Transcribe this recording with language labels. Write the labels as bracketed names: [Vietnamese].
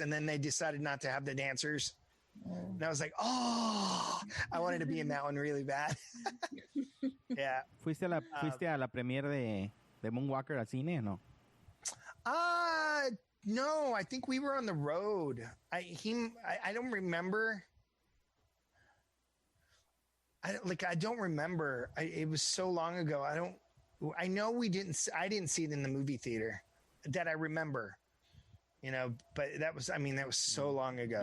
[English] And then they decided not to have the dancers. And I was like, oh, I wanted to be in that one really bad. Yeah. [Spanish] ¿Fuiste a la premiere de Moonwalker al cine o no? [English] No, I think we were on the road. I don't remember. I don't remember. It was so long ago. I know I didn't see it in the movie theater that I remember, you know, but that was so long ago.